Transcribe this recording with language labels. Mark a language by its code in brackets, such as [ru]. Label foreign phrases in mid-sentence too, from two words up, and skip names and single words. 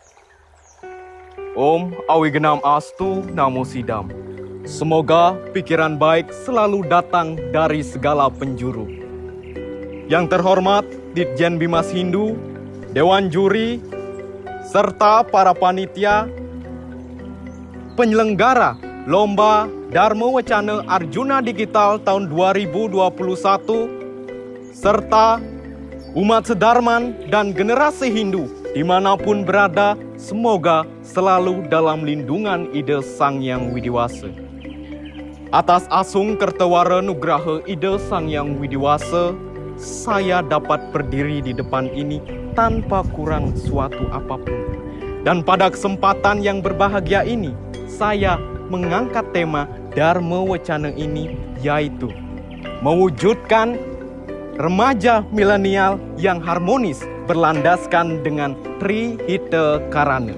[sa] Om Awigenam Astu Namo Sidam. [id] Semoga pikiran baik selalu datang dari segala penjuru. Yang terhormat Ditjen Bimas Hindu, Dewan Juri, serta para panitia, penyelenggara Lomba Dharma Wacana Arjuna Digital tahun 2021, serta umat sedarman dan generasi Hindu dimanapun berada, semoga selalu dalam lindungan Ida Sang Hyang Widiwasa. Atas [ban] asung kertawara nugraha [id] Ida Sang Hyang Widiwasa, saya dapat berdiri di depan ini tanpa kurang suatu apapun. Dan pada kesempatan yang berbahagia ini, saya mengangkat tema Dharma Wacana ini, yaitu mewujudkan remaja milenial yang harmonis berlandaskan dengan Trihita Karana.